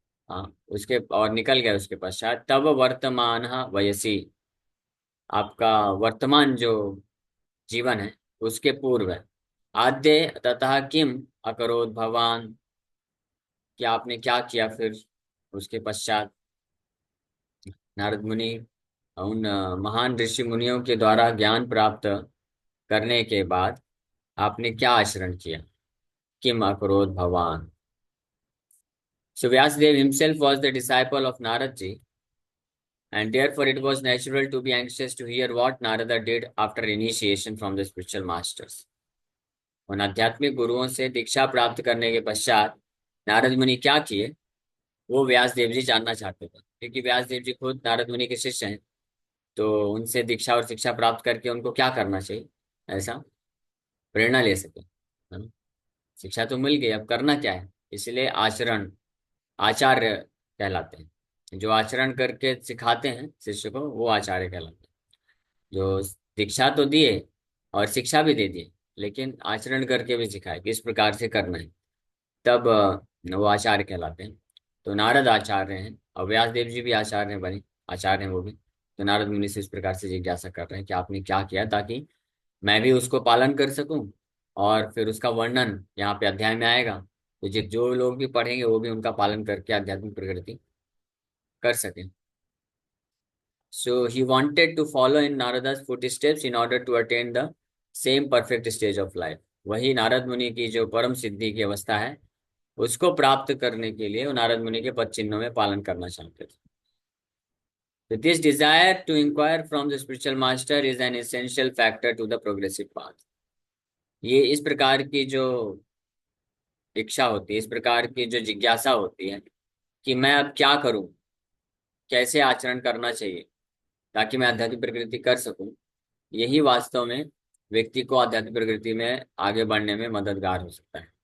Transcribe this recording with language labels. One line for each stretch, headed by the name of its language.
Hindi: हाँ, उसके और निकल गए उसके पश्चात, तब वर्तमान वयसी, आपका वर्तमान जो जीवन है उसके पूर्व है,
Sanskrit: आद्य ततः किम अकरोत् भवान,
Hindi: कि आपने क्या किया फिर उसके पश्चात। नारद मुनि उन महान ऋषि मुनियों के द्वारा ज्ञान प्राप्त करने के बाद आपने क्या आचरण किया,
Sanskrit: किम अकरोत् भवान।
English: So Vyasadeva himself was the disciple of Narad ji, and therefore it was natural to be anxious to hear what Narada did after initiation from the spiritual masters.
Hindi: उन आध्यात्मिक गुरुओं से दीक्षा प्राप्त करने के पश्चात नारद मुनि क्या किए, वो व्यासदेव जी जानना चाहते थे, क्योंकि व्यासदेव जी खुद नारद मुनि के शिष्य हैं। तो उनसे दीक्षा और शिक्षा प्राप्त करके उनको क्या करना चाहिए, ऐसा प्रेरणा ले सके, है ना। शिक्षा तो मिल गई, अब करना क्या है, इसलिए आचरण, आचार्य कहलाते हैं। जो आचरण करके सिखाते हैं शिष्य को वो आचार्य कहलाते हैं। जो दीक्षा तो दिए और शिक्षा भी दे दिए, लेकिन आचरण करके भी सिखाए किस प्रकार से करना है, तब वो आचार्य कहलाते हैं। तो नारद आचार्य हैं और व्यासदेव जी भी आचार्य हैं, बने आचार्य हैं वो भी। तो नारद मुनि से इस प्रकार से जिज्ञासा कर रहे हैं कि आपने क्या किया ताकि मैं भी उसको पालन कर सकूं और फिर उसका वर्णन यहाँ पे अध्याय में आएगा। तो जो लोग भी पढ़ेंगे वो भी उनका पालन करके आध्यात्मिक प्रगति कर सकें।
English: So he wanted to follow in Narada's footsteps in order to attain the same perfect stage of life।
Hindi: वही नारद मुनि की जो परम सिद्धि की अवस्था है उसको प्राप्त करने के लिए वो नारद मुनि के पद चिन्हों में पालन करना चाहते थे।
English: So this desire to inquire from the spiritual master is an essential factor to the progressive path।
Hindi: ये इस प्रकार की जो इच्छा होती है, इस प्रकार की जो जिज्ञासा होती है कि मैं अब क्या करूं, कैसे आचरण करना चाहिए ताकि मैं आध्यात्मिक प्रगति कर सकूं, यही वास्तव में व्यक्ति को आध्यात्मिक प्रगति में आगे बढ़ने में मददगार हो सकता है।